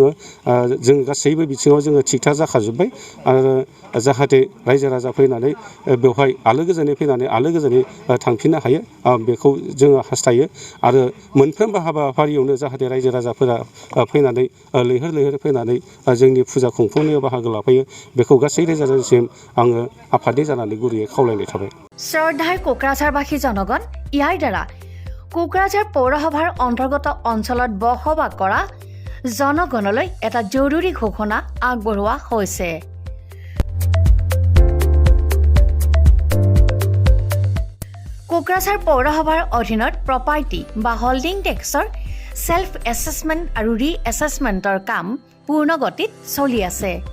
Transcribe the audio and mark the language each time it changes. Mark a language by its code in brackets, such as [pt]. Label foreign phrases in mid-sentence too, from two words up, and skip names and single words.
[brx] जों गासैबो बिथिङाव जोङो थिग-थाक जाखाजोब्बाय। आरो जाहाथे रायजो राजा फैनानै बेवहाय आलो गोजोनै फैनानै आलो गोजोनै थांफिननो हायो, बेखौ जोङो हास्थायो। आरो मोनफ्रोमबो हाबाफारियावनो जाहाथे रायजो राजाफोरा फैनानै लैहोर लैहोर फैनानै जोंनि फुजा खुंफुंनायाव बाहागो लाफैयो, बेखौ गासै रायजो राजासिम आङो आफादनि जानानै गुरैयै खावलायनाय थाबाय। [as] শ্ৰদ্ধাৰ কোকৰাঝাৰবাসী জনগণ, ইয়াৰ দ্বাৰা কোকৰাঝাৰ পৌৰসভাৰ অন্তৰ্গত অঞ্চলত বসবাস কৰা জনগণলৈ এটা জৰুৰী ঘোষণা আগবঢ়োৱা হৈছে। কোকৰাঝাৰ পৌৰসভাৰ অধীনত প্ৰপাৰ্টি বা হল্ডিং টেক্সৰ সেল্ফ এছেছমেণ্ট আৰু ৰি এছেছমেণ্টৰ কাম পূৰ্ণ গতিত চলি আছে।